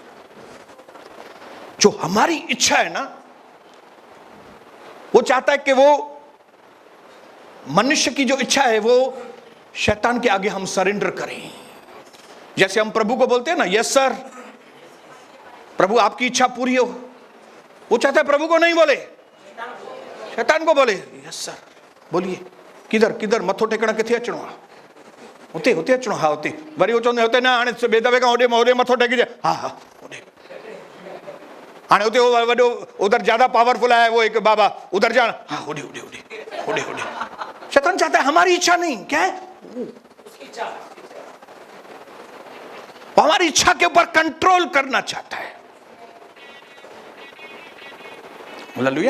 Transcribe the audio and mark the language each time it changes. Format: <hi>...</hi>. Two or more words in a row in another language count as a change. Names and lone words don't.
<hi>जो हमारी इच्छा है ना, वो चाहता है कि वो मनुष्य की जो इच्छा है वो शैतान के आगे हम सरेंडर करें। जैसे हम प्रभु को बोलते हैं ना,</hi> <en>yes sir,</en> <hi>प्रभु आपकी इच्छा पूरी हो, वो चाहता है प्रभु को नहीं बोले, शैतान को बोले,</hi> <en>yes sir</en> <hi>बोलिए, किधर किधर</hi> <sd>मथो टेकना किथे अचणो आ, होते होते अचणो, हाँ होते वरी चवंदे होते ना, हाणे बे दफ़े खां होॾे मथो टेकी जाए, हाँ हाँ होॾे, हाणे हुते वॾो</sd> <hi>उधर ज्यादा पावरफुल है वो एक बाबा, उधर जाना,</hi> <sd>हाँ होॾे होॾे होॾे होॾे होॾे।</sd> <hi>शैतान चाहता है हमारी इच्छा नहीं, क्या है उसकी इच्छा, वो हमारी इच्छा के ऊपर कंट्रोल करना चाहता है। हालेलुया।</hi>